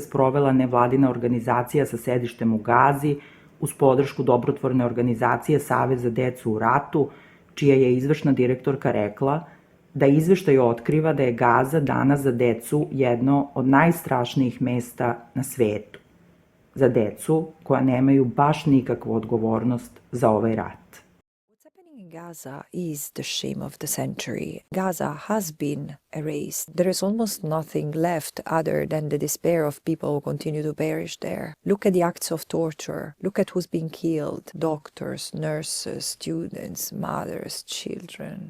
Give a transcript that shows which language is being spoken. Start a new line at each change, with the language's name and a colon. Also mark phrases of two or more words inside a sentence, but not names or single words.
Serbian: sprovela nevladina organizacija sa sedištem u Gazi uz podršku dobrotvorne organizacije Savez za decu u ratu, čija je izvršna direktorka rekla da izveštaj otkriva da je Gaza danas za decu jedno od najstrašnijih mesta na svetu. Za decu koja nemaju baš nikakvu odgovornost za ovaj rat.
English: Gaza is the shame of the century. Gaza has been erased. There is almost nothing left other than the despair of people who continue to perish there. Look at the acts of torture. Look at who's being killed. Doctors, nurses, students, mothers, children.